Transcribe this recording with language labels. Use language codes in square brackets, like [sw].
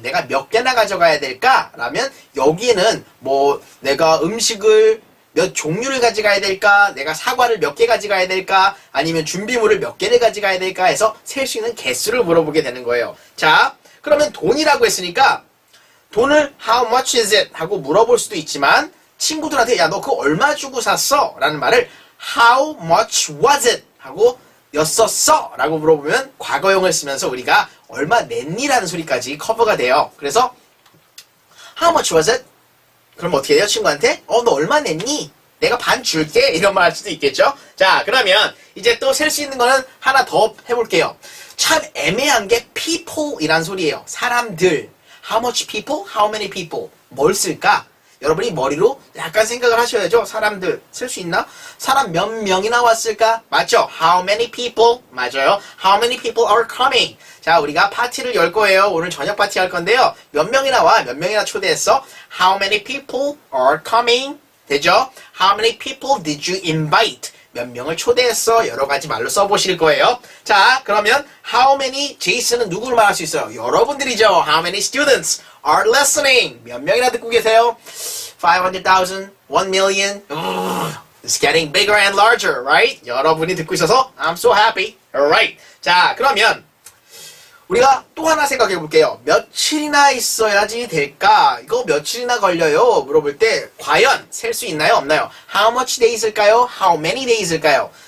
[ko] 내가 몇 개나 가져가야 될까? 라면 여기에는 뭐 내가 음식을 몇 종류를 가져가야 될까? 내가 사과를 몇 개 가져가야 될까? 아니면 준비물을 몇 개를 가져가야 될까? 해서 셀 수 있는 개수를 물어보게 되는 거예요. 자, 그러면 돈이라고 했으니까 돈을 [en] how much is it? [ko] 하고 물어볼 수도 있지만 친구들한테 야, 너 그거 얼마 주고 샀어? [en] 라는 말을 how much was it? [ko] 하고 였었어? 라고 물어보면 과거형을 쓰면서 우리가 얼마 냈니? 라는 소리까지 커버가 돼요. 그래서 [en] How much was it? [ko] 그럼 어떻게 돼요? 친구한테 너 얼마 냈니? 내가 반 줄게 이런 말 할 수도 있겠죠. 자, 그러면 이제 또 셀 수 있는 거는 하나 더 해볼게요. 참 애매한 게 people이란 소리예요. [en] 사람들. How much people? How many people? [ko] 뭘 쓸까? 여러분이 머리로 약간 생각을 하셔야죠. 사람들 쓸 수 있나? 사람 몇 명이나 왔을까? 맞죠? [en] How many people? 맞아요. How many people are coming? [ko] 자, 우리가 파티를 열 거예요. 오늘 저녁 파티 할 건데요. 몇 명이나 와? 몇 명이나 초대했어? [en] How many people are coming? [ko] 되죠? [en] How many people did you invite? [ko] 몇 명을 초대했어? 여러 가지 말로 써보실 거예요. 자, 그러면 how many, 제이슨은 누구를 말할 수 있어요? 여러분들이죠. [en] How many students are listening? [ko] 몇 명이나 듣고 계세요? 500,000, 1 million. [en] It's getting bigger and larger, right? [ko] 여러분이 듣고 있어서 [en] I'm so happy. Alright. [ko] 자, 그러면 우리가 또 하나 생각해 볼게요. 며칠이나 있어야지 될까? 이거 며칠이나 걸려요? 물어볼 때 과연 셀 수 있나요? 없나요? [en] How much days일까요? How many days일까요?